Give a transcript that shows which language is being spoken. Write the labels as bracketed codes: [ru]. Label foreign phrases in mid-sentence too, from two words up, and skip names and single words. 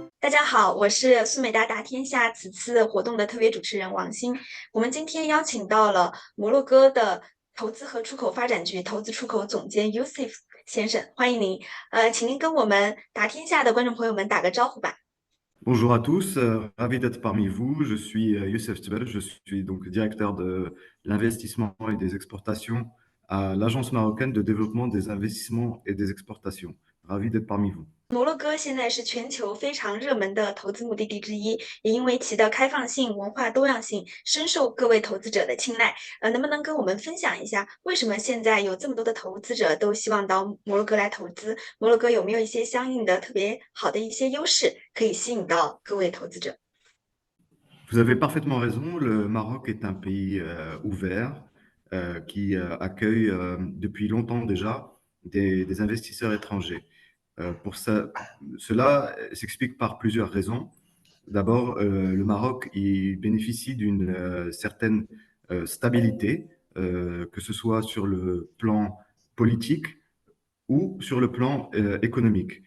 [zh] 家好，我是苏美达打天下此次活动的特别主持人王鑫。我们今天邀请到了摩洛哥的投资和出口发展局投资出口总监 Yusuf 先生，欢迎您。请您跟我们打天下的观众朋友们打个招呼吧。 [fr] Bonjour à tous, ravi d'être parmi vous. Je suis Youssef Tibel, je suis donc directeur de l'investissement et des exportations à l'Agence marocaine de développement des investissements et des exportations. Ravi d'être parmi vous. [zh] 摩洛哥现在是全球非常热门的投资目的地之一，也因为其的开放性、文化多样性，深受各位投资者的青睐。能不能跟我们分享一下，为什么现在有这么多的投资者都希望到摩洛哥来投资？摩洛哥有没有一些相应的特别好的一些优势，可以吸引到各位投资者？ [fr] Vous avez parfaitement raison, le Maroc est un pays ouvert qui accueille depuis longtemps déjà des investisseurs étrangers. Cela s'explique par plusieurs raisons. D'abord, le Maroc il bénéficie d'une certaine stabilité, que ce soit sur le plan politique ou sur le plan économique.